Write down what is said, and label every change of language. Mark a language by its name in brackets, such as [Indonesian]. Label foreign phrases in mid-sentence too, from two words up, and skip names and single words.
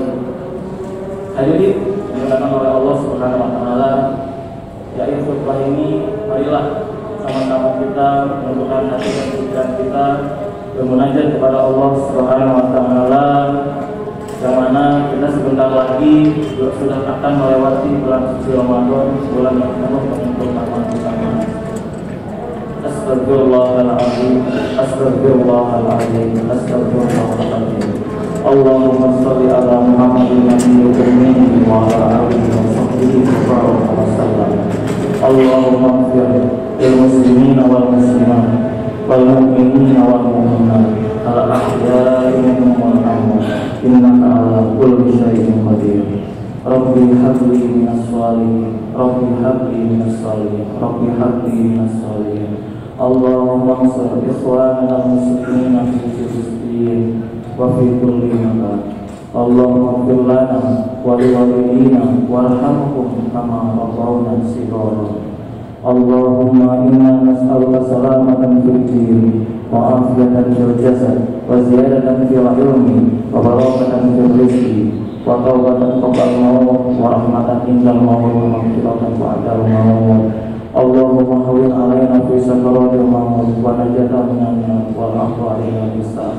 [Indonesian] Hadirin dimuliakan oleh Allah [Arabic] سبحانه وتعالى, [Indonesian] di akhir khutbah ini marilah sama-sama kita menundukkan hati dan pikiran kita bermunajat kepada Allah [Arabic] سبحانه وتعالى, [Indonesian] yang mana kita sebentar lagi sudah akan melewati bulan suci Ramadan, bulan yang penuh dengan keutamaan. [Arabic] أستغفر الله العظيم، أستغفر الله العظيم، أستغفر الله العظيم. اللهم صل على محمد النبي الأمي وعلى آله وصحبه وسلم. اللهم اغفر للمسلمين والمسلمات والمؤمنين والمؤمنات الأحياء منهم والأموات إنك على كل شيء قدير. رب هب لي من الصالحين، رب هب لي من الصالحين، رب هب لي من الصالحين. اللهم انصر إخواننا المسلمين في فلسطين وفي كل مكان. اللهم اغفر لنا ولوالدينا وارحمهم كما ربونا صغارا. اللهم إنا نسألك سلامة في الدين وعافية في الجسد وزيادة في العلم وبركة في الرزق وتوبة قبل الموت ورحمة عند الموت ومغفرة بعد الموت. اللهم هون علينا في سكرات الموت والنجاة من النار والعفو عند الحساب.